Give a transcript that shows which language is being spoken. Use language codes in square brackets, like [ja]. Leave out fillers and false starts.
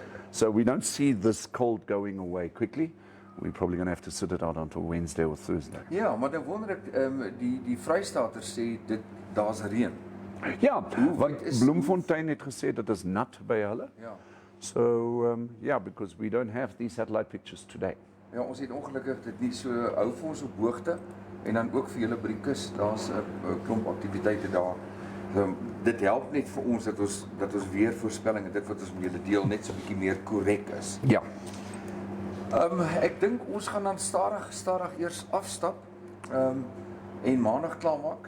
[en] So we don't see this cold going away quickly. We're probably going to have to sit it out until Wednesday or Thursday. [af] Ja, maar dan wonder ek die Vrystaaters sê dit daar's reën. Ja, want Bloemfontein het gesê dit is nat by hulle. Ja. [en] So yeah, because we don't have these satellite pictures today. [af] Ja, ons het ongelukkig dit nie so hou vir ons op hoogte en dan ook vir julle by die kus, daar's 'n klomp aktiwiteite daar. Dit help net vir ons dat ons weer voorspelling en dit wat ons met julle deel net so 'n bietjie meer korrek is. Ja. Ek dink ons gaan dan stadig eers afstap en maandag klaarmaak.